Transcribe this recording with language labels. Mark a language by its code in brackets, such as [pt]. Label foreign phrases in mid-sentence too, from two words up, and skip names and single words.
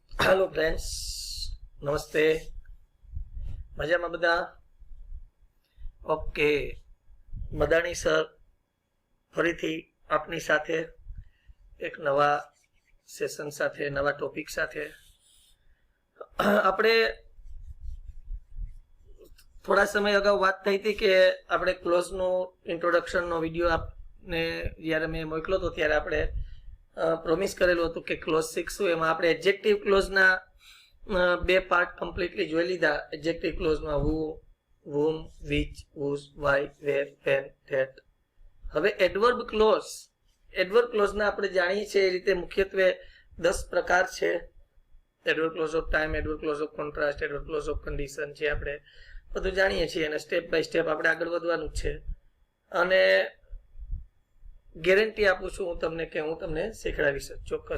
[en] Hello friends, [gu] નમસ્તે। મજા માં બધા? ઓકે, મદાની સર ફરીથી આપની સાથે એક નવા સેશન સાથે નવા ટોપિક સાથે આપણે થોડા સમય અગાઉ વાત થઈ હતી કે આપણે ક્લોઝ નો ઇન્ટ્રોડક્શન નો વિડિયો આપને જ્યારે મેં મોકલ્યો હતો ત્યારે આપણે પ્રોમિસ કરેલું હતું કે ક્લોઝ શીખશું। એમાં આપણે [en] adjective clause [gu] ના બે પાર્ટ કમ્પ્લીટલી જોઈ લીધા। [en] adjective clause [gu] માં હુ, [en] whom, which, whose, why, where, when, that। [gu] હવે [en] adverb clause [gu] ના આપણે જાણીએ છીએ એ રીતે મુખ્યત્વે 10 પ્રકાર છે। [en] adverb clause of time, adverb clause of contrast, adverb clause of condition છે। [gu] આપણે બધું જાણીએ છીએ અને [en] step by step [gu] આપણે આગળ વધવાનું છે અને ગેરંટી આપું છું હું તમને કે હું તમને શીખડાવીશ ચોક્કસ।